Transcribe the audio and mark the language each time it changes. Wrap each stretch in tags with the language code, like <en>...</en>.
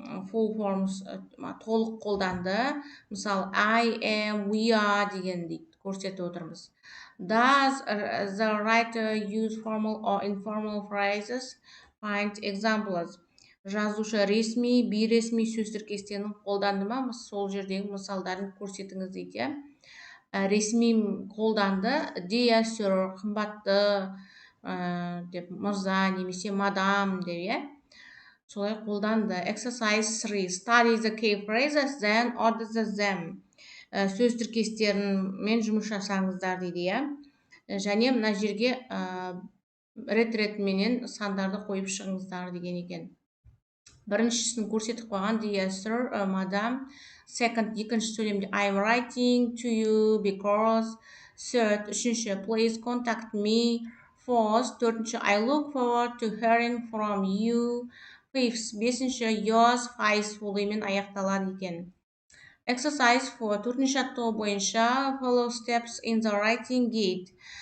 <en>Full forms</en> <kk>толық қолданды. Мысал,</kk> <en>I am, we are</en> <kk>деген дейді. Көрсетіп отырмыз.</kk> <en>Does the writer use formal or informal phrases? Find examples.</en> <kk>Жазушы ресми, бейресми сөз тіркестерін қолданды ма? Сол жердегі мысалдарын көрсетіңіз дейді. Ресми қолданды.</kk> <en>Dear sir,</en> <kk>қымбатты деп, мырза немесе мадам деп, солай қолданды.</kk> <en>Exercise 3. Study the key phrases, then order them.</en> <kk>Сөз тіркестерімен жұмыс жасаңыздар дейді, иә. Және мына жерге рет-ретменен сандарды қойып шығыңыздар деген екен. Біріншісін көрсетіп қойған.</kk> <en>Dear sir, madam, Second,</en> <kk>екінші сөйлемде</kk> <en>I'm writing to you because. Third, үшінші, please contact me. Fourth, төртінші, I look forward to hearing from you. Fifth,</en> <kk>бесінші, yours faithfullyмен аяқталады екен.</kk> <en>Exercise 4,</en> <kk>төртінші жаттығу бойынша</kk> <en>follow steps in the writing guide.</en>